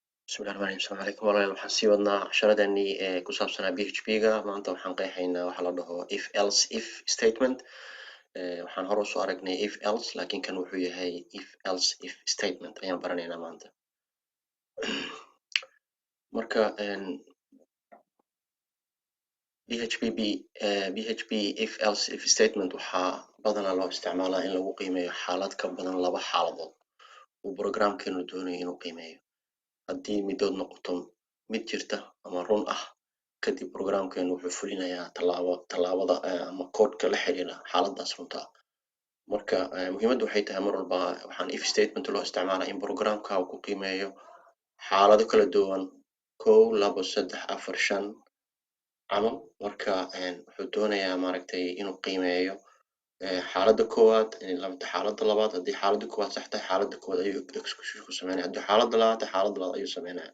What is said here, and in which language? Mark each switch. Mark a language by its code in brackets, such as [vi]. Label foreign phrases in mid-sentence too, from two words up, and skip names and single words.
[ar] بسم الله الرحمن الرحيم. السلام عليكم [so] walaalayaal waxaan sii wadnaa casharadeenii ku saabsanaa PHP-ga maanta waxaan qeexaynaa waxa la dhaho [en] if else if statement. [so] Waxaan hore usoo aragnay [en] if else [so] laakiin kan wuxuu yahay [en] if else if statement [so] ayaan baranaynaa maanta. Marka PHP [en] if else if statement [so] waxaa badanaa loo isticmaalaa in lagu qiimeeyo xaalad ka badan laba xaaladood uu programkeenu doonayo inuu qiimeeyo. haddii midood noqoto mid jirta ama run ah kadib programkeenu wuxuu fulinayaa tallaabada ama koodhka la xiriira xaaladaas runta ah. Marka muhiimaddu waxay tahay mar walba waxaan [en] if statement [so] loo isticmaalaa in programka uu ku qiimeeyo xaalado kala duwan 1 2 3 4 5 camal. Marka wuxuu doonayaa maaragtay inuu qiimeeyo xaaladda koowaad xaaladda labaad haddii xaaladda koowaad sax tahay xaaladda koowaad ayuu execution ku sameynaya haddii xaaladda labaad tahay xaaladda labaad ayuu sameynaya.